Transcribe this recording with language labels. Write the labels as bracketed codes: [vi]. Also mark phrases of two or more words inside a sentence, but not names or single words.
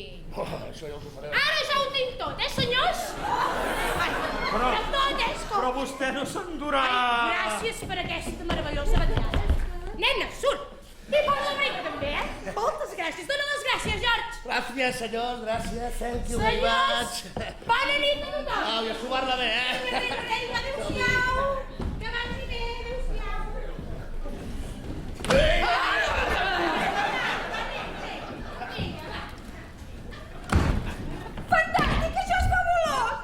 [ca] Això ja us ho faré. Ara ja ho tinc tot, senyors? Ai, Però- tot, Però vostè no s'endurà. Ai, gràcies per aquesta meravellosa vetllada. Nena, surt! I per l'abric, també, Moltes gràcies. Dóna les gràcies, George. Gràcies, senyors, gràcies. [en] Thank you very [ca] Senyors, [en] much. [ca] bona nit a tothom. Au, i a subar-la bé, Adéu-siau. Que vagi bé, adéu-siau. Fantàstic, això és fabulós!